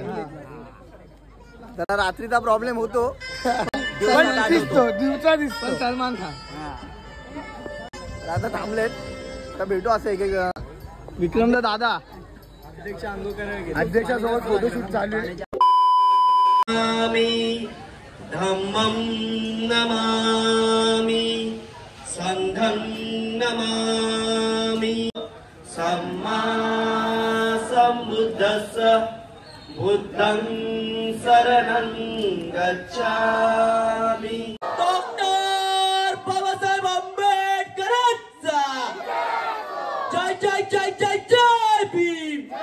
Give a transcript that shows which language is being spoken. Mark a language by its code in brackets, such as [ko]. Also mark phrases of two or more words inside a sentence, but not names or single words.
[mr] जरा रात्रीचा प्रॉब्लेम होतो पण दिसतो दिवसा दिसतो सलमान खान तर आता थांबलेत आता भेटू असं एक विक्रमदा दादा अध्यक्षासोबत फोटोशूट चालू आहे. [pi] धम्मं नमामि संघं नमामि सम्मा सम्बुद्धस्स बुद्धं शरणं गच्छामि. [mr] डॉक्टर बाबासाहेब आंबेडकरांचा जय जय जय जय जय भीम.